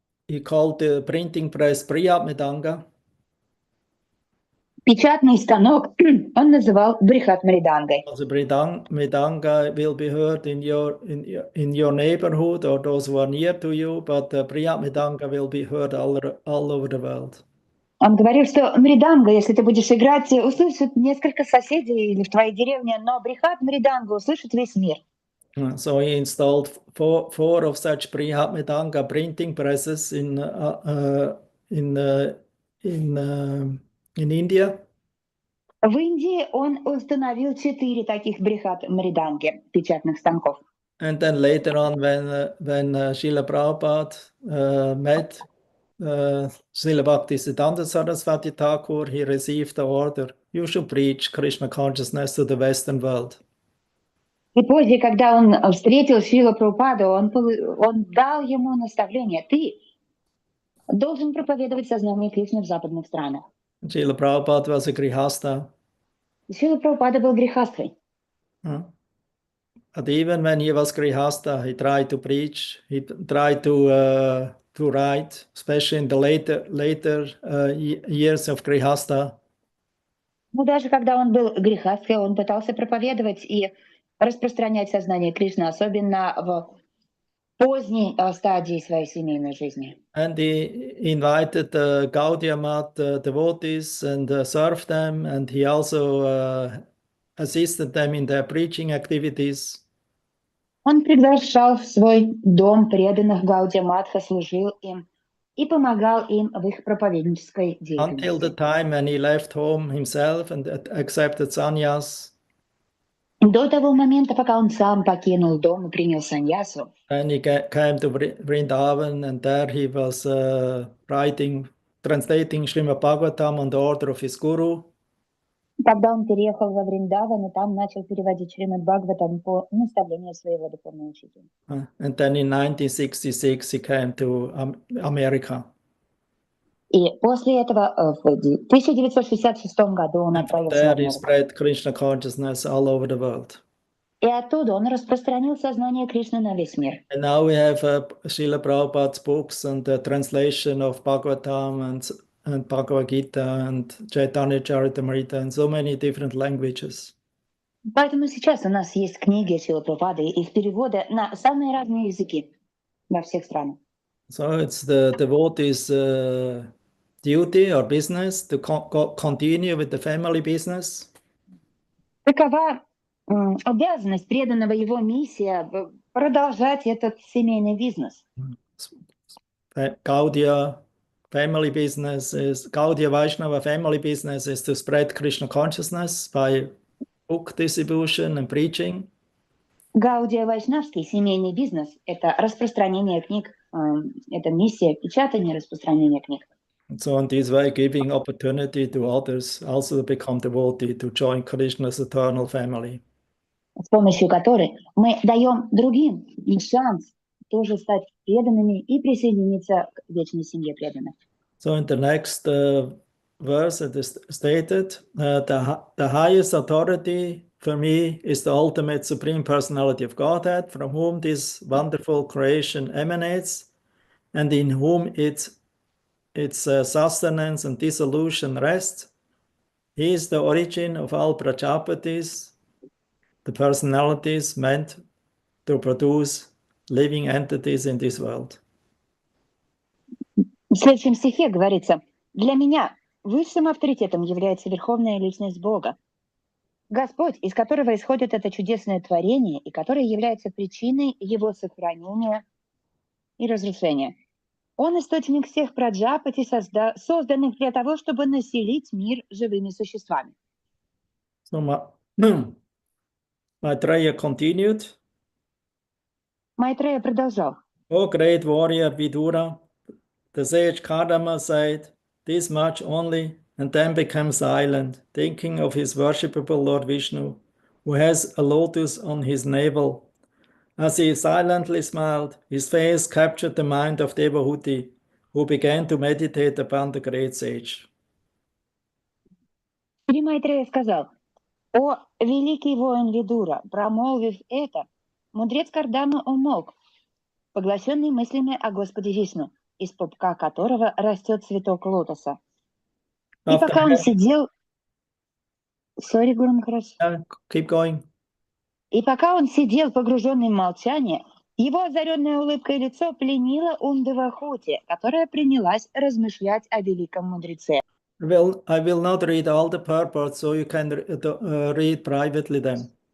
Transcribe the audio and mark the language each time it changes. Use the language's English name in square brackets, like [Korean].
[English] He called the printing press Priyat-Mridanga. [Russian] Печатный станок он называл Брихат-Мридангой. [English] Also Mridanga will be heard in your neighborhood or those who are near to you, but Priyat-Mridanga will be heard all over the world. [Russian] Он говорил, что мриданга, если ты будешь играть, услышат несколько соседей или в твоей деревне, но Брихат-Мридангу услышит весь мир. [English] So he installed four of such Priyat-Mridanga printing presses in India. [Russian] В Индии он установил 4 таких Брихат-Мриданги, печатных станков. [English] And then later on, when Srila Prabhupada met Srila Bhaktisiddhanta Saraswati Thakur, he received the order, you should preach Krishna consciousness to the Western world. [Russian] И позже, когда он встретил Шрила Прабхупаду, он дал ему наставление: ты должен проповедовать сознание Кришны в западных странах. [English] Srila Prabhupada was a grihasta. [Russian] Шрила Прабхупада был грихастхой. [English] But even when he was grihasta, he tried to preach, he tried to write, especially in the later years of grihasta. [Russian] Но даже когда он был грихастхой, он пытался проповедовать и распространять сознание Кришны, особенно в поздней стадии своей семейной жизни. [English] And he invited the Gaudiya Math devotees and served them, and he also assisted them in their preaching activities. [Russian] Он приглашал в свой дом преданных Гаудия Матха, служил им и помогал им в их проповеднической деятельности. [English] Until the time when he left home himself and accepted sannyas. [Russian] До того момента, пока он сам покинул дом и принял саньясу. [English] And he came to Vrindavan, and there he was translating Srimad Bhagavatam on the order of his guru. [Russian] Когда он переехал во Вриндаван, и там начал переводить Шримад Бхагаватам по наставлению своего духовного учителя. [English] And then in 1966 he came to America. [Russian] И после этого в 1966 году он отправился в [English] There he [Russian] Америку. [English] spread Krishna consciousness all over the world. [Russian] И оттуда он распространил сознание Кришны на весь мир. [English] And now we have Srila Prabhupada's books and the translation of Bhagavatam and Bhagavad Gita and Chaitanya Charitamrita and so many different languages. [Russian] Поэтому сейчас у нас есть книги Шрилы Прабхупады, их переводы на самые разные языки во всех странах. [English] So it's the devotee's duty or business to continue with the family business. [Russian] Такова обязанность преданного, его миссия продолжать этот семейный бизнес. [English] Gaudiya family business is Gaudiya Vaishnava family business is to spread Krishna consciousness by book distribution and preaching. [Russian] Гаудия Вайшнавский семейный бизнес — это распространение книг, это миссия печатания и распространения книг. [English] And so in this way, giving opportunity to others also to become devotee, to join Krishna's eternal family. [Russian] С помощью которой мы даем другим шанс тоже стать преданными и присоединиться к вечной семье преданных. [English] So in the next verse it is stated, the highest authority for me is the ultimate supreme personality of Godhead, from whom this wonderful creation emanates, and in whom its its sustenance and dissolution rest. He is the origin of all Prajapatis, the personalities meant to produce living entities in this world. [Russian] В следующем стихе говорится: «Для меня высшим авторитетом является Верховная Личность Бога, Господь, из которого исходит это чудесное творение и который является причиной его сохранения и разрушения. Он источник всех праджапати, созданных для того, чтобы населить мир живыми существами». [English] So Maitreya continued. [Russian] Майтрея продолжал: [English] O great warrior Vidura, the sage Kardama said this much only and then became silent, thinking of his worshipable Lord Vishnu, who has a lotus on his navel. As he silently smiled, his face captured the mind of Devahuti, who began to meditate upon the great sage. [Russian] Шри Майтрея сказал: «О, великий воин Видура, промолвив это, мудрец Кардама умолк, поглощенный мыслями о Господе Вишну, из пупка которого растет цветок лотоса. И пока он сидел... [English] Sorry, [Russian] Гуру Махарадж. [English] Keep going. [Russian] И пока он сидел, погруженный в молчание, его озаренное улыбкой лицо пленило ум Девахути, которая принялась размышлять о великом мудреце. [English] I will not read all the purports, so you can read privately them.